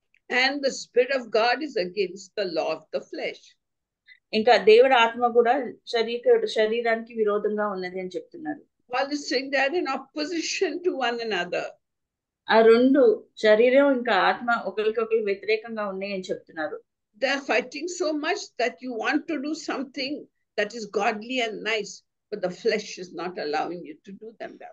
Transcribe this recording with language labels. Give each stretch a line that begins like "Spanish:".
English: And the Spirit of God is against the law of the flesh.
Telugu: ఇంకా దేవుడి ఆత్మ కూడా శరీరానికి విరోధంగా ఉన్నది అని చెప్తున్నారు.
English: Paul is saying they are in opposition to one another.
Telugu: ఆ రెండు శరీరం ఇంకా ఆత్మ ఒకరికొకరు వ్యతిరేకంగా ఉన్నాయి అని చెప్తున్నారు.
English: They're fighting so much that you want to do something that is godly and nice, but the flesh is not allowing you to do them.